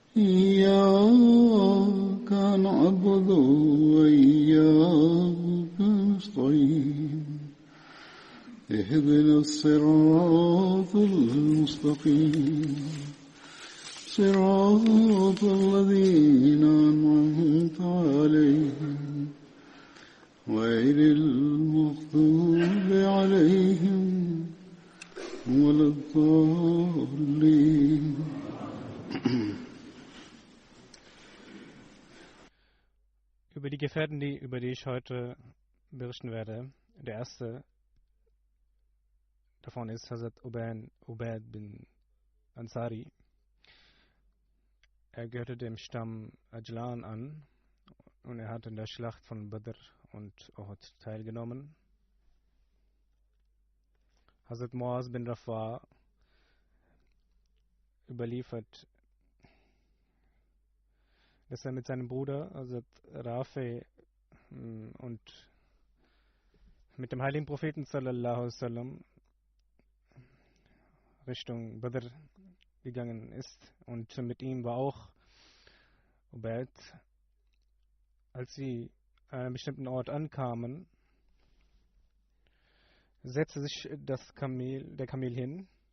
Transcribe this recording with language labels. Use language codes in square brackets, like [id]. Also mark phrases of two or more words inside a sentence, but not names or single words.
[ar] إياك نعبد وإياك نستعين اهدنا الصراط المستقيم صراط الذين أنعمت عليهم غير المغضوب عليهم ولا الضالين. [de] Über die Gefährten, über die ich heute berichten werde. Der erste davon ist Hazrat Ubaid bin Ansari. Er gehörte dem Stamm Ajlan an und er hat in der Schlacht von Badr und Uhud teilgenommen. Hazrat Muaz bin Rafa überliefert, dass er mit seinem Bruder Hazrat Rafi und mit dem heiligen Propheten [ar] صلى الله عليه وسلم [de] Richtung Badr gegangen ist und mit ihm war auch Ubaid. Als sie an einem bestimmten Ort ankamen, setzte sich der Kamel hin.